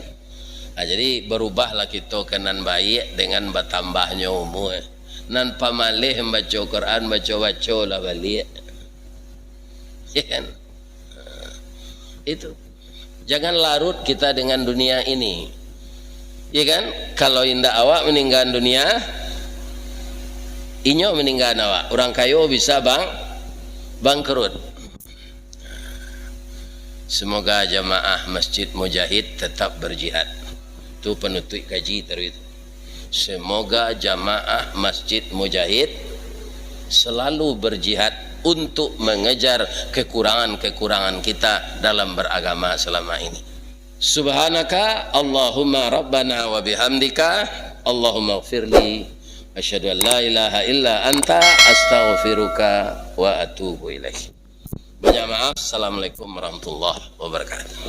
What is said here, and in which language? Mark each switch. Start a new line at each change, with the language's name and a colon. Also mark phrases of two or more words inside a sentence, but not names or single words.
Indonesian: Nah, jadi berubahlah kita ke nan baik dengan bertambahnya umur.
Minangkabau: Nan pamalih membaca Quran, baca-baca lah balik.
Indonesian: Ya kan? Nah, itu. Jangan larut kita dengan dunia ini. Ya kan?
Minangkabau: Kalau indah awak meninggal dunia, inyo meninggal awak. Orang kayo bisa bangkrut.
Indonesian: Semoga jamaah Masjid Mujahid tetap berjihad. Itu penutup kaji terus. Semoga jamaah Masjid Mujahid selalu berjihad untuk mengejar kekurangan-kekurangan kita dalam beragama selama ini.
Arabic: سبحانك اللهم ربنا وبحمدك اللهم اغفر لي أشهد أن لا إله إلا أنت أستغفرك وأتوب إليك.
Indonesian: Banyak maaf.
Arabic: السلام عليكم ورحمة الله وبركاته.